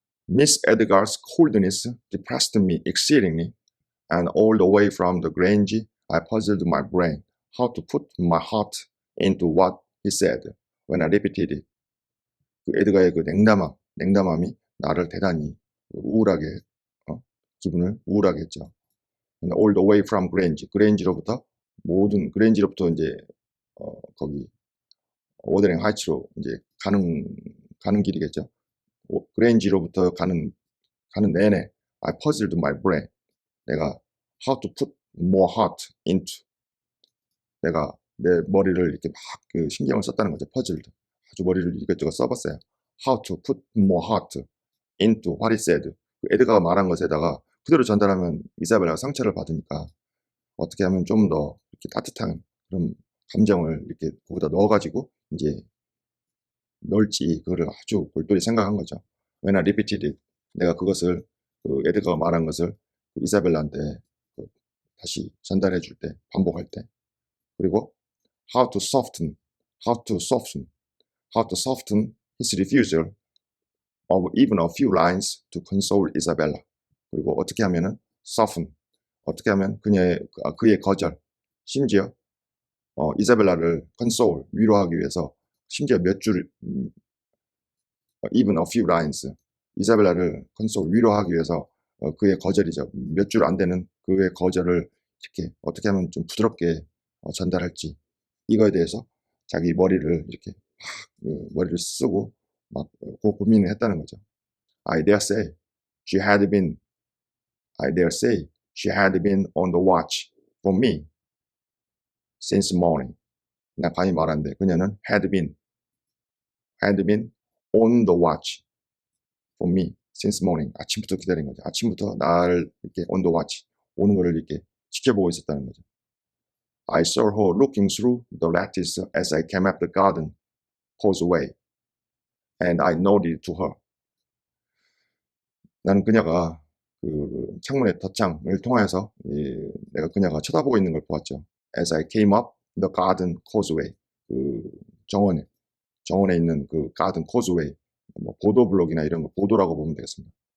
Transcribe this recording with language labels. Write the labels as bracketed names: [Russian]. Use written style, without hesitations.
[English] Miss Edgar's coldness depressed me exceedingly, and all the way from the Grange I puzzled my brain how to put my heart into what he said when I repeated it. [Korean] 그 에드가의 그 냉담함이 나를 대단히 우울하게 기분을 우울하게 했죠. [English] All the way from [Korean] 그레인지로부터 이제 거기 워더링 하이츠로 이제 가는 길이겠죠. 그레인지로부터 가는 내내 [English] I puzzled my brain. [Korean] 내가 [English] how to put more heart into [Korean] 내가 내 머리를 이렇게 막 그 신경을 썼다는 거죠. puzzled 아주 머리를 이것저것 써봤어요. [English] How to put more heart into what he said. [Korean] 에드가가 말한 것에다가 그대로 전달하면 이사벨라가 상처를 받으니까 어떻게 하면 좀 더 이렇게 따뜻한 그런 감정을 이렇게 거기다 넣어가지고 이제 넣을지 그거를 아주 골똘히 생각한 거죠. [English] When I repeated it, [Korean] 내가 그것을 그 에드가가 말한 것을 그 이사벨라한테 그 다시 전달해 줄 때, 반복할 때. [English] 그리고 how to soften, how to soften, how to soften his refusal of even a few lines to console Isabella. [Korean] 그리고 어떻게 하면은 soften, 어떻게 하면 그의 거절, 심지어 이사벨라를 console, 위로하기 위해서 심지어 몇 줄, [English] even a few lines, [Korean] 이사벨라를 console, 위로하기 위해서 그의 거절이죠. 몇 줄 안 되는 그의 거절을 이렇게 어떻게 하면 좀 부드럽게 전달할지, 이거에 대해서 자기 머리를 이렇게 머리를 쓰고 막 고민을 했다는 거죠. [English] I dare say she had been, I dare say she had been on the watch for me since morning. [Korean] 나 감히 말하는데 그녀는 [English] had been on the watch for me since morning. [Korean] 아침부터 기다린 거죠. 아침부터 나를 이렇게 [English] on the watch, [Korean] 오는 거를 이렇게 지켜보고 있었다는 거죠. [English] I saw her looking through the lattice as I came up the garden causeway, and I nodded to her. [Korean] 나는 그녀가 그 창문의 덧창을 통하여서 내가 그녀가 쳐다보고 있는 걸 보았죠. [English] As I came up the garden causeway, [Korean] 그 정원에 있는 그 garden causeway, 뭐 보도블록이나 이런 거 보도라고 보면 되겠습니다.